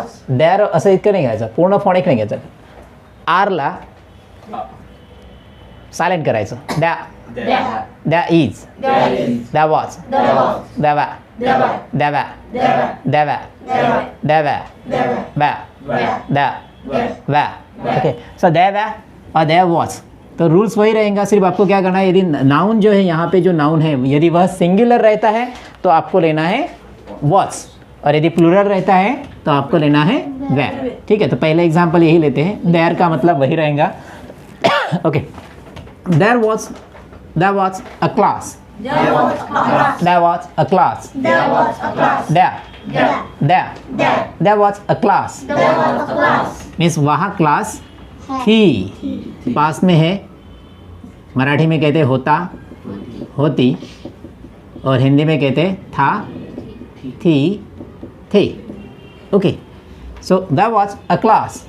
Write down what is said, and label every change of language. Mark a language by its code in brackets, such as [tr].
[mr] देर असं इतकं नाही घ्यायचं, पूर्ण फोनिक नाही घ्यायचं. आरला सायलेंट करायचं. द्या इज, द्या वॉज, द्यावा, द्यावा, द्यावा, द्यावा, व्या, द्या, व्या. [hi] ओके, सो द्यावा और द्या वॉज. तो रूल्स वही रहेगा, सिर्फ आपको क्या करना है, यदि नाउन जो है यहाँ पे जो नाउन है यदि वह सिंगुलर रहता है तो आपको लेना है वॉज, और यदि प्लूरल रहता है तो आपको लेना है वेयर. ठीक है, तो पहले एग्जांपल यही लेते हैं. देयर का मतलब वही रहेगा. Okay, [en] There was a class. There was a class. There was a class. Means [hi] वहाँ क्लास थी. पास में है, मराठी में कहते होता, होती, और हिंदी में कहते था, थी, थे. [en] Okay, so there was a class.